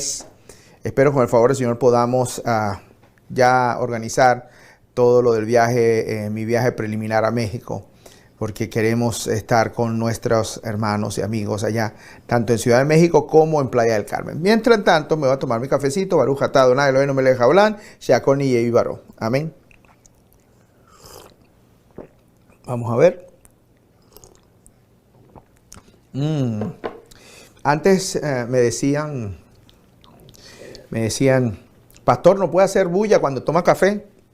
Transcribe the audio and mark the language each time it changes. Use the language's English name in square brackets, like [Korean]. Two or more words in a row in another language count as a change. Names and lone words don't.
[Spanish] Espero con el favor del Señor podamos ya organizar todo lo del viaje, mi viaje preliminar a México, porque queremos estar con nuestros hermanos y amigos allá, tanto en Ciudad de México como en Playa del Carmen. Mientras tanto, me voy a tomar mi cafecito, [Hebrew] ברוך אתה אדוני אלוהינו מלך העולם, שהכל נהיה בדברו. Amén. [Spanish] Vamos a ver. Antes me decían, pastor, no puede hacer bulla cuando toma café.